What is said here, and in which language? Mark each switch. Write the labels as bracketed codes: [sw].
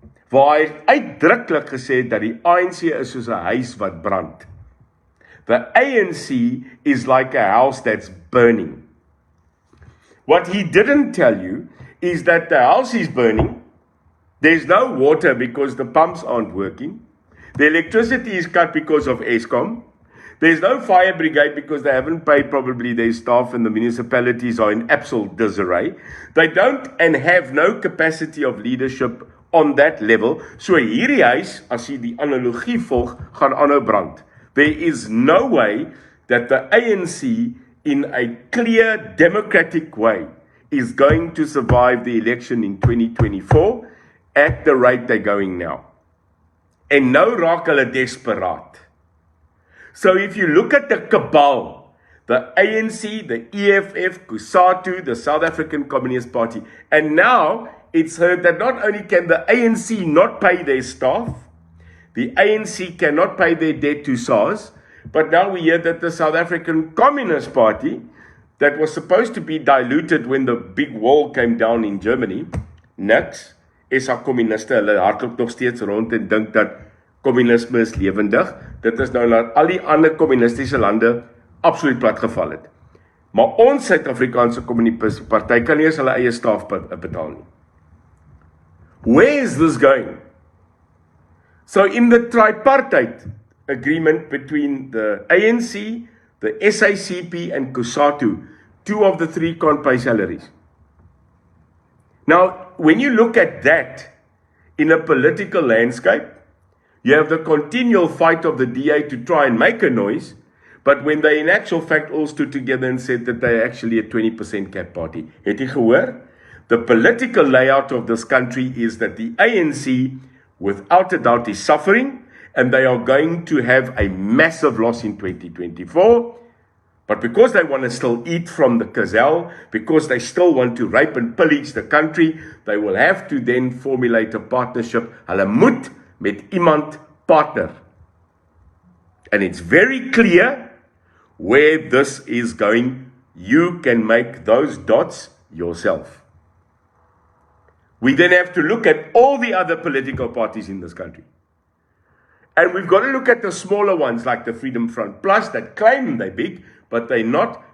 [af] Waar hy uitdruklik gesê het dat die ANC is soos 'n huis wat brand. [en] The ANC is like a house that's burning. What he didn't tell you is that the house is burning. There's no water because the pumps aren't working. The electricity is cut because of Eskom. There's no fire brigade because they haven't paid probably their staff and the municipalities are in absolute disarray. They don't and have no capacity of leadership on that level. [af] So hierdie huis, as jy die analogie volg, gaan aanhou brand. [en] There is no way that the ANC in a clear democratic way is going to survive the election in 2024 at the rate they're going now. [af] En nou raak hulle desperaat. [en] So if you look at the cabal, the ANC, the EFF, COSATU, the South African Communist Party, and now it's heard that not only can the ANC not pay their staff, the ANC cannot pay their debt to SARS, but now we hear that the South African Communist Party, that was supposed to be diluted when the big wall came down in Germany, [af] niks, SA communiste, hulle hardloop nog steeds rond en dink dat communisme is lewendig. Dit is nou dat al die ander communistiese lande absoluut platgeval het. Maar ons Suid-Afrikaanse Kommuniste Party kan nie eens hulle eie staf betaal nie. [en] Where is this going? So in the tripartite agreement between the ANC, the SACP and COSATU, 2 of the 3 can't pay salaries. Now, when you look at that in a political landscape, You have the continual fight of the DA to try and make a noise, but when they in actual fact all stood together and said that they're actually a 20% cap party. [af] Het jy gehoor? [en] The political layout of this country is that the ANC, without a doubt, is suffering, and they are going to have a massive loss in 2024. But because they want to still eat from the gazelle, because they still want to rape and pillage the country, they will have to then formulate a partnership. [af] Hulle moet met iemand partner. [en] And it's very clear where this is going. You can make those dots yourself. We then have to look at all the other political parties in this country. And we've got to look at the smaller ones like the Freedom Front Plus that claim they're big, but they're not.